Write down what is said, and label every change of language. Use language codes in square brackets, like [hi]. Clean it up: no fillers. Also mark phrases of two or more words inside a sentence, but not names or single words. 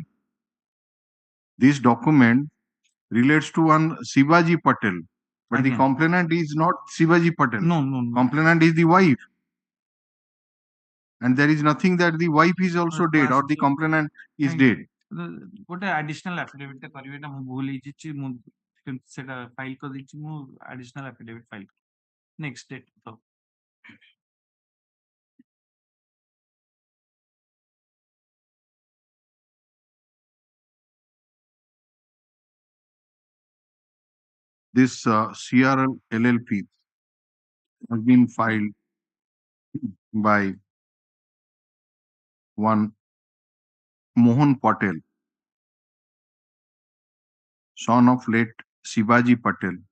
[en] This document relates to one Shivaji Patel, but the Again. complainant is not Shivaji Patel. No. Complainant is the wife. And there is nothing that the wife is also dead or the complainant is dead. [or] ଗୋଟେ [en] additional affidavit [or] ଟେ କରିବେ ନା, ମୁଁ ଭୁଲ ହେଇଯାଇଛି, ମୁଁ ସେଟା ଫାଇଲ କରିଦେଇଛି, ମୁଁ [en] additional affidavit [or] ଫାଇଲ [en] next date [or] ତ [en] This CRL LLP has been filed by one Mohan Patel, son of late Shivaji Patel,